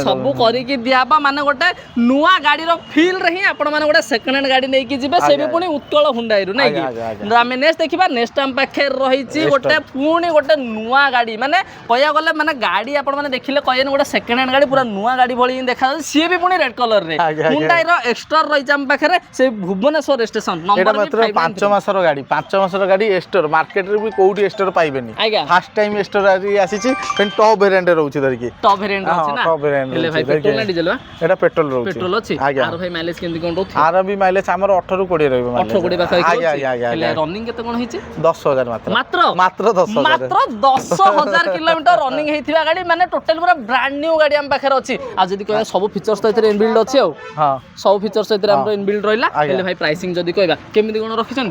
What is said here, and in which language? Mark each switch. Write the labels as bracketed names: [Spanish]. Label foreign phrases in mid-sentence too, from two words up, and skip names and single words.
[Odia] ସବୁ କରିକି ଦିଆବା ମାନେ ଗୋଟେ ନୂଆ ଗାଡିର ଫିଲ୍ ରେ ହିଁ ଆପଣ ମାନେ ଗୋଟେ [English] second hand [Odia] ଗାଡି ନେଇକି ଯିବେ ସେ ବି ପୁଣି ଉତ୍କଳ ହୁଣ୍ଡାଇରୁ ନାଇଁ କି ଆମେ ନେକ୍ସଟ ଦେଖିବା ନେକ୍ସଟ ଆମ ପାଖରେ ରହିଛି ଗୋଟେ ପୁଣି ଗୋଟେ ନୂଆ ଗାଡି ମାନେ କହିବାକୁ ଗଲେ ମାନେ ଗାଡି ଆପଣ ମାନେ ଦେଖିଲେ କହିବେନି ଗୋଟେ [English] second hand [Odia] ଗାଡି ପୁରା ନୂଆ ଗାଡି ଭଳି ହିଁ ଦେଖାଯାଉଛି ସିଏ ବି ପୁଣି [English] red colour [Odia] ରେ ହୁଣ୍ଡାଇର ଏକ୍ସଟର ରହିଛି ଆମ ପାଖରେ ସେ ଭୁବନେଶ୍ୱର ରେଜିଷ୍ଟ୍ରେସନ ନମ୍ବର ମାତ୍ର 5 ମାସର ଗାଡି 5 ମାସର ଗାଡି ଏକ୍ସଟର ମାର୍କେଟ ରେ ବି କୋଉଠି ଏକ୍ସଟର ପାଇବେନି [English] first time [Odia] ଏକ୍ସଟର ଆସିଛି କିନ୍ତୁ [English] top variant [Odia] ରହୁଛି ଧରିକି [English] top variant [Odia] ଅଛି ନା [English] top variant [Odia] ହେଲେ ଭାଇ ପେଟ୍ରୋଲ ନା ଡିଜେଲ ଏଟା ପେଟ୍ରୋଲ ରହୁଛି পেট্ରୋଲ ଅଛି ଆର ଭାଇ ମାଇଲେଜ କେମିତି କଣ ରହୁଛି ଆର ବି ମାଇଲେଜ ଆମର 18 ରୁ 20 ରହିବ 18 20 ପାଖାପାଖି ହେଲେ ରନିଂ କେତେ କଣ ହେଇଛି 10,000 ମାତ୍ର 10,000 [English] kilometer running [Odia] ହେଇଥିବା ଗାଡି ମାନେ ଟୋଟାଲ ପୁରା [English] brand new [Odia] ଗାଡି ଆମ ପାଖରେ ଅଛି ଆଉ ଯଦି କହିବା ସବୁ ଫିଚର୍ସ ତ ଏଥିରେ ଇନବିଲ୍ଡ ଅଛି ଆଉ ସବୁ ଫିଚର୍ସ ଏଥିରେ ଆମର ଇନବିଲ୍ଡ ରହିଲା ହେଲେ ଭାଇ ପ୍ରାଇସିଂ ଯଦି କହିବା କେମିତି କଣ ରଖିଛନ୍ତି